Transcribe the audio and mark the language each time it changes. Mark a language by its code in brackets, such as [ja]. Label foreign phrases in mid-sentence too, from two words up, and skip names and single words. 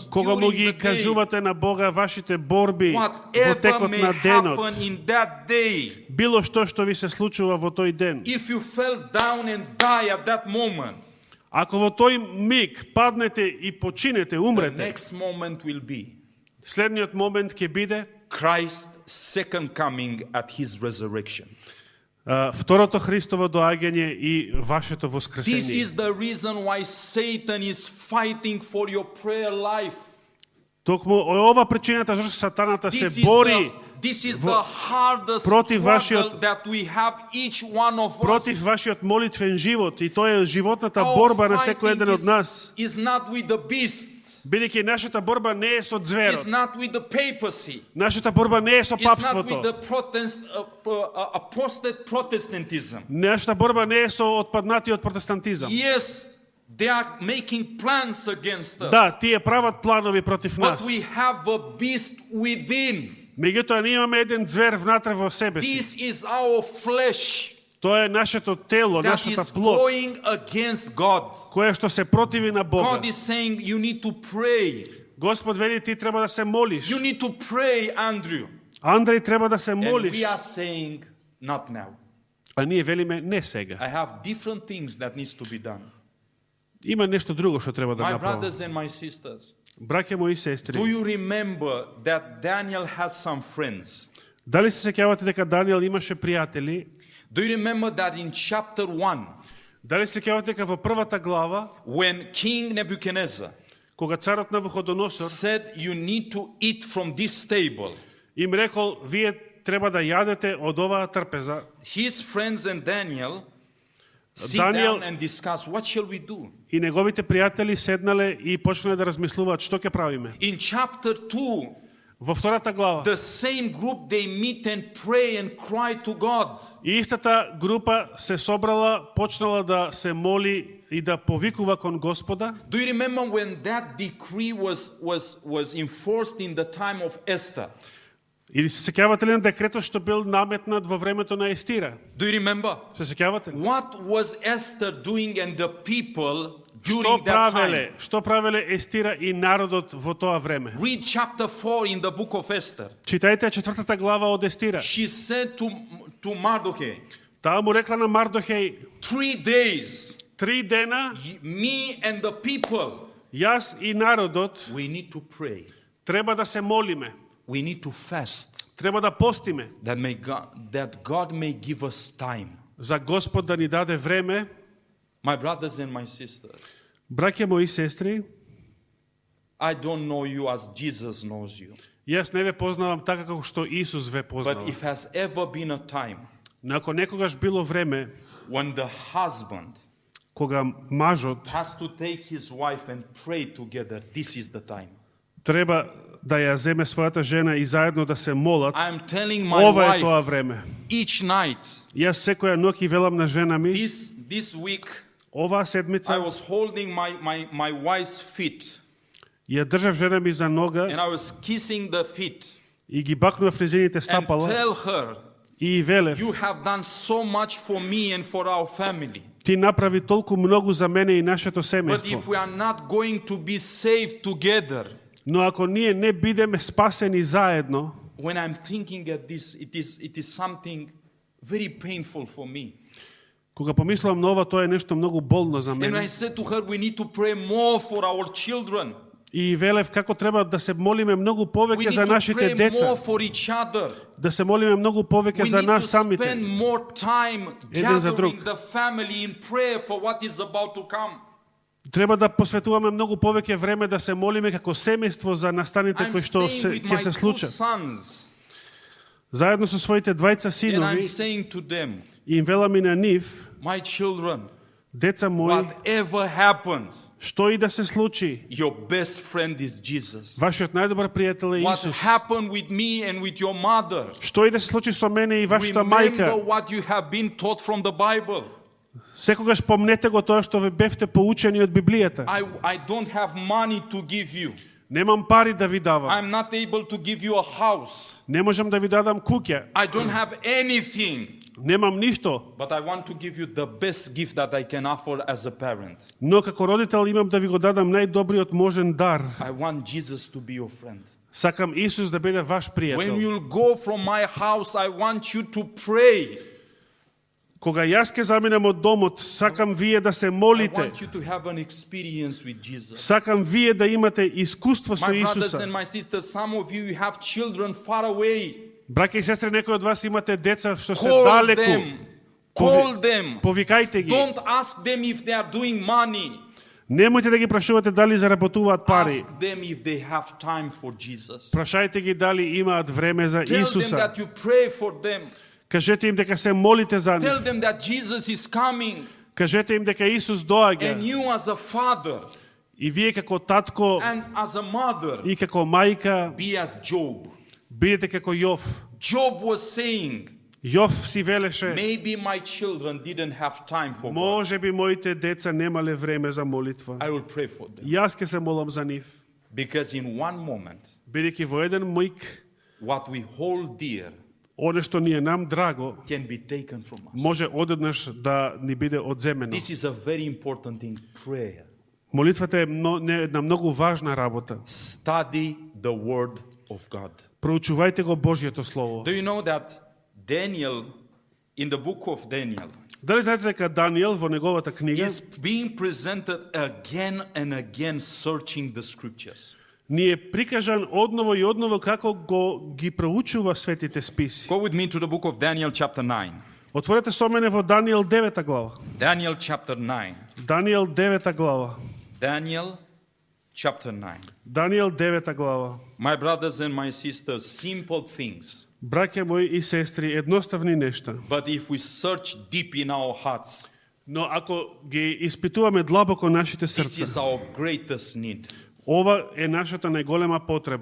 [mk] кога му [en] during [mk] ги [en] the day, [mk] кажувате на Бога вашите борби во [en] whatever [mk] текот [en] may [mk] на денот, [en] happen in that day, [mk] било што ви се случува во тој ден, [en] if you fell down and die at that moment, [mk] ако во тој миг паднете и починете, [en] the [mk] умрете, [en] next moment will be [mk] следниот момент ќе биде [en] Christ's second coming at his resurrection. [mk] второто Христово доаѓање и вашето [en] This [mk] воскресение. [en] is the reason why Satan is fighting for your prayer life. [mk] Токму ова причината зашто сатаната се [en] This is [mk] бори [en] the hardest [mk] против [en] struggle [mk] вашиот- [en] that we have, each one of us. [mk] против вашиот молитвен живот, и тоа е животната [en] Our [mk] борба на секој [en] fighting [mk] еден од нас. [en] is not with the beast. [mk] Бидејќи нашата борба не е со [en] It's [mk] зверот, [en] not with the papacy. [mk] нашата борба не е со [en] It's not with [mk] папството, [en] the apostate Protestantism. [mk] нашата борба не е со отпаднатиот протестантизам. [en] Yes, they are making plans against us. [mk] Да, тие прават планови против [en] But [mk] нас. [en] we have a beast within. [mk] Меѓутоа ние имаме еден звер внатре во себе си. [en] This is our flesh [mk] Тоа е нашето тело, [en] that [mk] нашата [en] is [mk] плот, [en] going against God. [mk] кое што се противи на Бога. [en] God is saying you need to pray. [mk] Господ вели ти треба да се молиш. [en] You need to pray, Andrew. [mk] Андреј треба да се [en] And [mk] молиш. [en] we are saying not now. [mk] А ние велиме не сега. [en] I have different things that needs to be done. [mk] Има нешто друго што треба да [en] My [mk] направам. [en] brothers and my sisters, [mk] Браќа мои и сестри, [en] do you remember that Daniel had some friends? [mk] дали се сеќавате дека Даниел имаше пријатели? [en] Do you remember that in chapter 1, [mk] Дали се сеќавате дека во првата глава, [en] when King Nebuchadnezzar [mk] кога царот Навуходоносор [en] said you need to eat from this table, [mk] им рекол, вие треба да јадете од оваа трпеза, [en] his friends and Daniel sit Daniel- down and discuss what shall we do. [mk] и неговите пријатели седнале и почнале да размислуваат што ќе правиме. [en] In chapter 2, [mk] Во втората глава, [en] the same group they meet and pray and cry to God. [mk] и истата група се собрала, почнала да се моли и да повикува кон Господа. [en] Do you remember when that decree was enforced in the time of Esther? [mk] Или се сеќавате ли на декретот што бил наметнат во времето на Естира? [en] Do you remember? [mk] Се сеќавате ли? [en] What was Esther doing and the people [mk] Што [en] during that [mk] правеле? [en] time? [mk] Што правеле Естира и народот во тоа време? [en] Read chapter 4 in the book of Esther. [mk] Читајте четвртата глава од Естира. [en] She said to Mardochai, [mk] Таа му рекла на Мардохеј, [en] 3 days, [mk] 3 дена, [en] me and the people, [mk] јас и народот [en] we need to pray. [mk] треба да се молиме, [en] We need to fast. [mk] треба да постиме, [en] That God may give us time. [mk] за Господ да ни даде време. [en] My brothers and my sisters, [mk] Браќа мои и сестри, [en] I don't know you as Jesus knows you. [mk] јас не ве познавам така како што Исус ве [en] But [mk] познава. [en] if has ever been a time [mk] Но ако некогаш било време [en] when the husband [mk] кога мажот [en] has to take his wife and pray together, this is the time. [mk] треба да ја земе својата жена и заедно да се молат, [en] I'm telling my [mk] ова е тоа [en] wife [mk] време. [en] each night, [mk] Јас секоја ноќ и велам на жена ми, [en] this week, [mk] оваа [en] I [mk] седмица [en] was holding my wife's feet [mk] ја држав жена ми за нога [en] and I was kissing the feet [mk] и ги бакнував незините [en] and [mk] стапала [en] tell her, [mk] и велев, [en] you have done so much for me and for our family. [mk] ти направи толку многу за мене и нашето [en] But [mk] семејство. [en] if we are not going to be saved together, [mk] Но ако ние не бидеме спасени заедно, [en] when I'm thinking at this, it is something very painful for me. [mk] кога помислувам на ова, тоа е нешто многу болно за [en] And I [mk] мене. [en] said to her, we need to pray more for our children. [mk] И велев како треба да се молиме многу [en] We [mk] повеќе [en] need [mk] за [en] to [mk] нашите [en] pray [mk] деца, [en] more for each other. [mk] да се молиме многу повеќе [en] We [mk] за [en] need to [mk] нас самите. [en] spend more time [mk] Еден за друг. [en] gathering the family in prayer for what is about to come. [mk] Треба да посветуваме многу повеќе време да се молиме како семејство за настаните [en] I'm [mk] кои што [en] staying with [mk] ќе [en] my [mk] се 2 случат. [en] sons [mk] Заедно со своите двајца [en] and I'm [mk] синови, [en] saying to them, [mk] и им велам и на нив, [en] my children, [mk] деца мои, [en] whatever happens, [mk] што и да се случи, [en] your best friend is Jesus. [mk] вашиот најдобар пријател е [en] What [mk] Исус. [en] happened with me and with your mother, [mk] Што и да се случи со мене и вашата [en] remember [mk] мајка, [en] what you have been taught from the Bible. [mk] секогаш помнете го тоа што ве бевте поучени од Библијата. [en] I don't have money to give you. [mk] Немам пари да ви давам. [en] I'm not able to give you a house. [mk] Не можам да ви дадам куќа. [en] I don't have anything. [mk] Немам ништо. [en] But I want to give you the best gift that I can offer as a parent. [mk] Но како родител имам да ви го дадам најдобриот можен дар. [en] I want Jesus to be your friend. [mk] Сакам Исус да биде ваш [en] When [mk] пријател. [en] you'll go from my house, I want you to pray. [mk] Кога јас ке заминам од домот, сакам вие да се [en] I [mk] молите. [en] want you to have an experience with Jesus. [mk] Сакам вие да имате искуство со [en] My brothers [mk] Исуса. [en] and my sisters, some of you have children far away. [mk] Браќа и сестри, некои од вас имате деца што се [en] Call [mk] далеку. [en] them. Call them. [mk] Повикајте ги. [en] Don't ask them if they are doing money. [mk] Немојте да ги прашувате дали заработуваат пари. [en] Ask them if they have time for Jesus. [mk] Прашајте ги дали имаат време за [en] Tell them [mk] Исуса. [en] that you pray for them. [mk] Кажете им дека се молите за [en] Tell [mk] нив. [en] them that Jesus is coming. [mk] Кажете им дека Исус [en] And [mk] доаѓа. [en] you as a father [mk] И вие како татко [en] and as a mother, [mk] и како мајка [en] be as Job. [mk] бидете како Јов. [en] Job was saying, [mk] Јов си велеше, [en] maybe my children didn't have time for God. [mk] може би моите деца немале време за молитва. [en] I will pray for them. [mk] Јас ќе се молам за нив. [en] Because in one moment, [mk] Бидејќи во еден миг, [en] what we hold dear [mk] оне што ни е нам драго, [en] can be taken from us. [mk] може одеднаш да ни биде одземено. [en] This is a very important thing, prayer. [mk] Молитвата е една многу важна работа. [en] Study the word of God. [mk] Проучувајте го Божјето Слово. [en] Do you know that Daniel, in the book of Daniel, [mk] Дали знаете дека Даниел во неговата книга [en] is being presented again and again searching the scriptures? [mk] ни е прикажан одново и одново како ги проучува светите списи. [en] Go with me to the book of Daniel chapter 9. [mk] Отворете со мене во Даниел 9 глава. [en] Daniel chapter 9. [mk] Даниел 9 глава. [en] Daniel chapter 9. [mk] Даниел 9 глава. [en] My brothers and my sisters, simple things. [mk] Браќа мои и сестри, едноставни нешта. [en] But if we search deep in our hearts, [mk] Но ако ги испитуваме длабоко нашите [en] This [mk] срца, [en] is our greatest need. [mk] ова е нашата најголема потреба.